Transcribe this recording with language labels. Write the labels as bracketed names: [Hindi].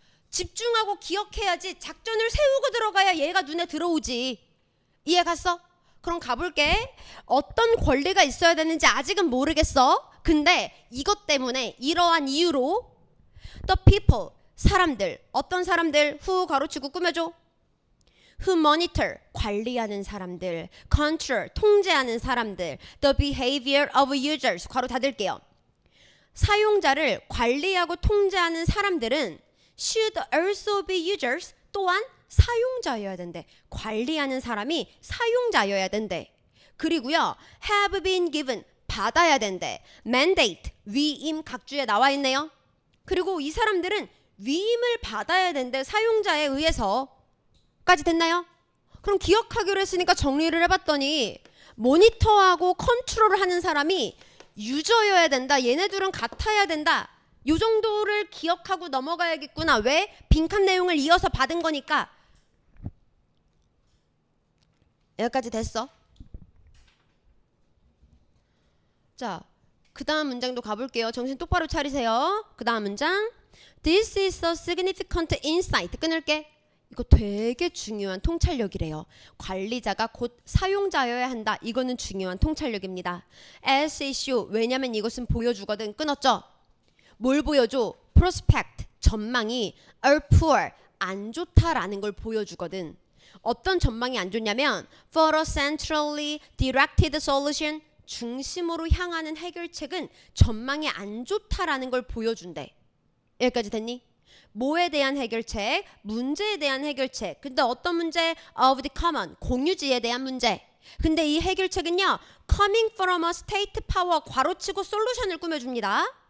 [Korean] 집중하고 기억해야지. 작전을 세우고 들어가야 얘가 눈에 들어오지. 이해 갔어? 그럼 가볼게. 어떤 권리가 있어야 되는지 아직은 모르겠어. 근데 이것 때문에 이러한 이유로 [English] the people, [Korean] 사람들, 어떤 사람들, who 가로치고 꾸며줘. [English] who monitor, [Korean] 관리하는 사람들, [English] control, [Korean] 통제하는 사람들, [English] the behavior of users, [Korean] 괄호 닫을게요. 사용자를 관리하고 통제하는 사람들은 [English] should also be users, [Korean] 또한 사용자여야 된대. 관리하는 사람이 사용자여야 된대. 그리고요, [English] have been given, [Korean] 받아야 된대. mandate, 위임 각주에 나와 있네요. 그리고 이 사람들은 위임을 받아야 된대. 사용자에 의해서까지 됐나요? 그럼 기억하기로 했으니까 정리를 해봤더니 모니터하고 컨트롤을 하는 사람이 유저여야 된다. 얘네들은 같아야 된다. 요 정도를 기억하고 넘어가야겠구나. 왜? 빈칸 내용을 이어서 받은 거니까. 여기까지 됐어. 자, 그 다음 문장도 가볼게요. 정신 똑바로 차리세요. 그 다음 문장. [English] This is a significant insight. [Korean] 끊을게. 이거 되게 중요한 통찰력이래요. 관리자가 곧 사용자여야 한다. 이거는 중요한 통찰력입니다. [English] as issue. [Korean] 왜냐면 이것은 보여주거든. 끊었죠? 뭘 보여줘? prospect. 전망이 [English] are poor. [Korean] 안 좋다라는 걸 보여주거든. 어떤 전망이 안 좋냐면 [English] for a centrally directed solution. [Korean] 중심으로 향하는 해결책은 전망이 안 좋다라는 걸 보여준대. 여기까지 됐니? 뭐에 대한 해결책? 문제에 대한 해결책. 근데 어떤 문제? [English] of the common, [Korean] 공유지에 대한 문제. 근데 이 해결책은요, [English] coming from a state power, [Korean] 괄호치고 솔루션을 꾸며줍니다.